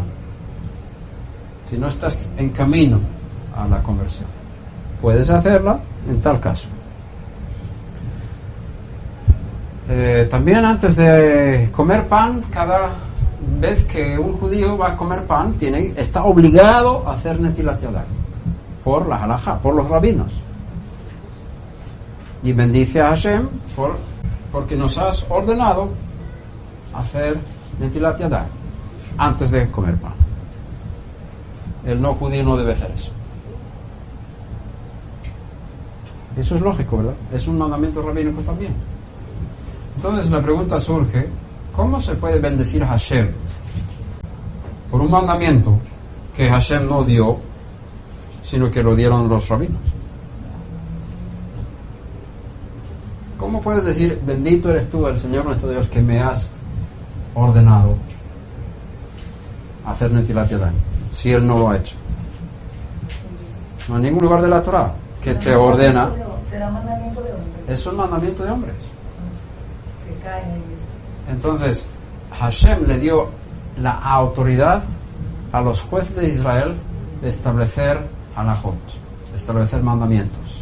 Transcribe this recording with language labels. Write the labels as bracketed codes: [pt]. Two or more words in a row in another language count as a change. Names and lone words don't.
[es] Si no estás en camino a la conversión. Puedes hacerla en tal caso. También antes de comer pan, cada vez que un judío va a comer pan, está obligado a hacer [he] נטילת ידיים [es] por la halajá, por los rabinos. Y bendice a Hashem porque nos has ordenado hacer [he] נטילת ידיים [es] antes de comer pan. El no judío no debe hacer eso. Eso es lógico, ¿verdad? Es un mandamiento rabínico también. Entonces la pregunta surge: ¿cómo se puede bendecir a Hashem por un mandamiento que Hashem no dio, sino que lo dieron los rabinos? ¿Cómo puedes decir: bendito eres tú, el Señor nuestro Dios, que me has ordenado hacer [he] נטילת ידיים, [es] si Él no lo ha hecho? No hay ningún lugar de la Torah que te ordena. ¿Será mandamiento de hombres? Es un mandamiento de hombres. Se cae en eso. Entonces, Hashem le dio la autoridad a los jueces de Israel de establecer halajot, de establecer mandamientos.